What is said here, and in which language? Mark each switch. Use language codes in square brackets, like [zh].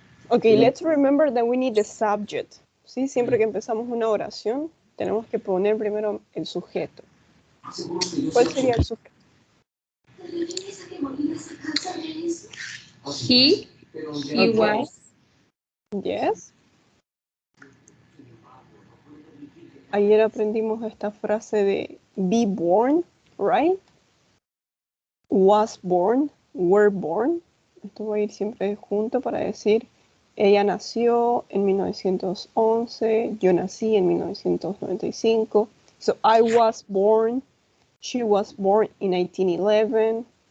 [en] Okay, let's remember that we need the subject. [es] ¿Sí? Siempre que empezamos una oración, tenemos que poner primero el sujeto. ¿Cuál sería el sujeto? [en] He Okay. was. Yes. [es] Ayer aprendimos esta frase de be born, right? [en] Was born, were born. [es] Esto va a ir siempre junto para decir ella nació en 1911, yo nací en 1995. [en] So I was born, she was born in 1911.